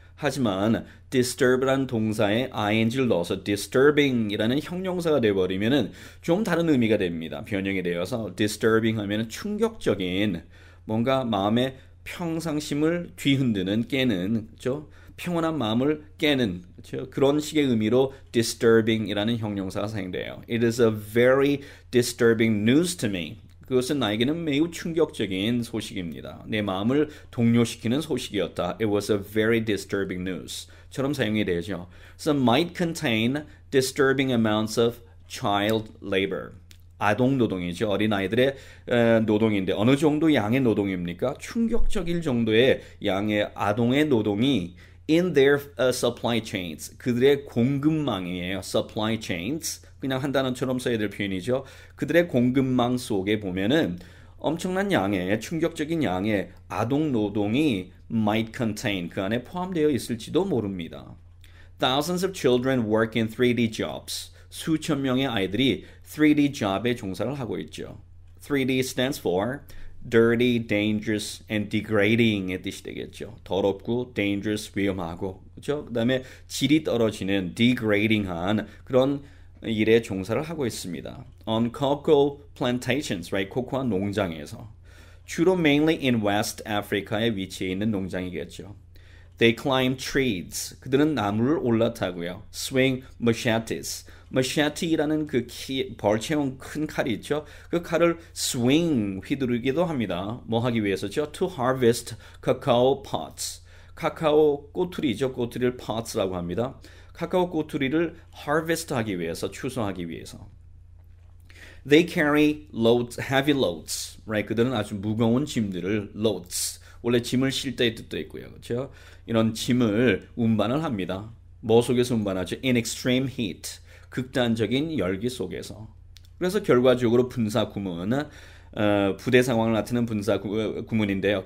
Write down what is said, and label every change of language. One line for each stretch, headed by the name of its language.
Korean: 하지만 disturb라는 동사에 ing를 넣어서 disturbing이라는 형용사가 되어버리면 좀 다른 의미가 됩니다. 변형이 되어서 disturbing 하면 충격적인 뭔가 마음의 평상심을 뒤흔드는 깨는 그렇죠? 평온한 마음을 깨는 그렇죠? 그런 식의 의미로 disturbing이라는 형용사가 사용돼요.
English: It is a very disturbing news to me.
Korean: 그것은 나에게는 매우 충격적인 소식입니다. 내 마음을 동요시키는 소식이었다.
English: It was a very disturbing news.
Korean: 처럼 사용이 되죠.
English: So might contain disturbing amounts of child labor.
Korean: 아동 노동이죠. 어린아이들의 노동인데 어느 정도 양의 노동입니까? 충격적일 정도의 양의 아동의 노동이
English: in their supply chains.
Korean: 그들의 공급망이에요. supply chains. 그냥 한 단어처럼 써야 될 표현이죠. 그들의 공급망 속에 보면은 엄청난 양의 충격적인 양의 아동 노동이 might contain 그 안에 포함되어 있을지도 모릅니다.
English: Thousands of children work in 3D jobs.
Korean: 수천 명의 아이들이 3D job에 종사를 하고 있죠.
English: 3D stands for dirty, dangerous, and degrading의
Korean: 뜻이 되겠죠. 더럽고 dangerous, 위험하고 그렇죠. 그다음에 질이 떨어지는 degrading한 그런 일에 종사를 하고 있습니다.
English: On cocoa plantations, right?
Korean: 코코아 농장에서 주로
English: mainly in West Africa
Korean: 에 위치해 있는 농장이겠죠.
English: They climb trees.
Korean: 그들은 나무를 올라타고요.
English: Swing machetes.
Korean: machete라는 그 벌채용 큰 칼이 있죠. 그 칼을 swing 휘두르기도 합니다. 뭐 하기 위해서죠?
English: To harvest cacao pods.
Korean: 카카오 꼬투리죠. 꼬투리를 pods라고 합니다. 카카오 꼬투리를 harvest하기 위해서, 추수하기 위해서.
English: They carry loads, heavy loads. Right?
Korean: 그들은 아주 무거운 짐들을 loads. 원래 짐을 실 때의 뜻도 있고요. 그렇죠? 이런 짐을 운반을 합니다. 뭐 속에서 운반하죠?
English: In extreme heat.
Korean: 극단적인 열기 속에서. 그래서 결과적으로 분사 구문, 부대 상황을 나타내는 분사 구문인데요.